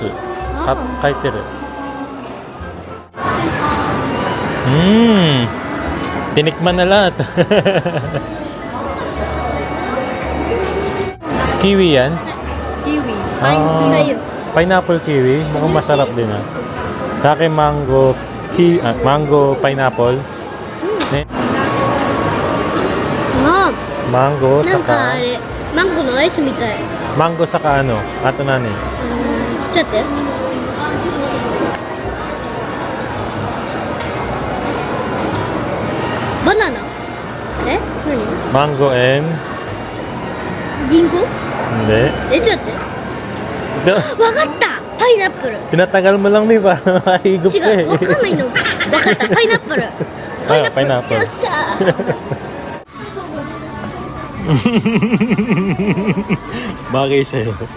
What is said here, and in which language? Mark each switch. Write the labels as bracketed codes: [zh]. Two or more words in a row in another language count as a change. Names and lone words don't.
[tl] Kaiteru. Tinikman na lahat. Kiwi yan? Kiwi. Ah, [en] pineapple kiwi. [tl] Mukhang masarap din ah. Sa akin mango, [en] mango pineapple. [ja] Ne? あ Mango なんか saka あれマンゴーのアイスみたい [tl] mango saka ano? Ato na ni. [ja] ちょっと待ってバナナえ何 [en] Mango and [ja] リンゴ [tl] hindi. [ja] えちょっと待ってわかったパイナップル [tl] Pinatagal mo lang di ba? Mahigop ka [ja] 違うわかんないのわかったパイナップルパイナップル pineapple. よっしゃ [tl] Bagay sa'yo.